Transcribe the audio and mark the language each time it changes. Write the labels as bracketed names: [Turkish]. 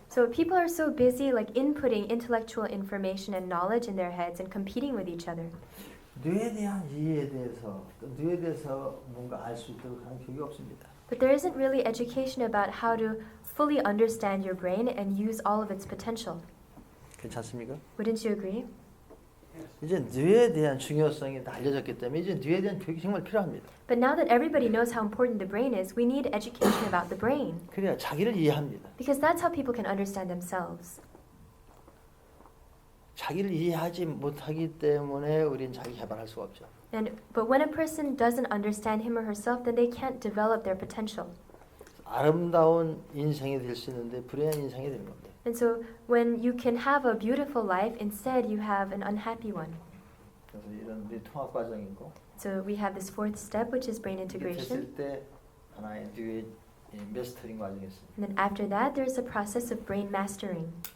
[English] so people are so busy like inputting intellectual information and knowledge in their heads and competing with each other. [Korean] 뇌에 대한 이해에 대해서 또 뇌에 대해서 뭔가 알 수 있도록 하는 교육이 없습니다. [English] But there isn't really education about how to fully understand your brain and use all of its potential. [Korean] 괜찮습니까? [English] Wouldn't you agree? [Korean] 이제 뇌에 대한 중요성이 다 알려졌기 때문에 이제 뇌에 대한 교육이 정말 필요합니다. [English] But now that everybody knows how important the brain is, we need education about the brain. [Korean] 그래야 자기를 이해합니다. [English] Because that's how people can understand themselves. [Korean] 자기를 이해하지 못하기 때문에 우린 자기 개발할 수가 없죠. [English] But when a person doesn't understand him or herself, then they can't develop their potential. [Korean] 아름다운 인생이 될 수 있는데 불행한 인생이 되는 겁니다. [English] And so when you can have a beautiful life, instead you have an unhappy one. [Korean] 그래서 이런 우리 통합 과정이고 [English] So we have this fourth step, which is brain [Korean] 이게 [English] integration. [Korean] 됐을 때 하나의 뇌의 메스터링 과정이 있습니다. [English] And then after that, there's a process of brain mastering.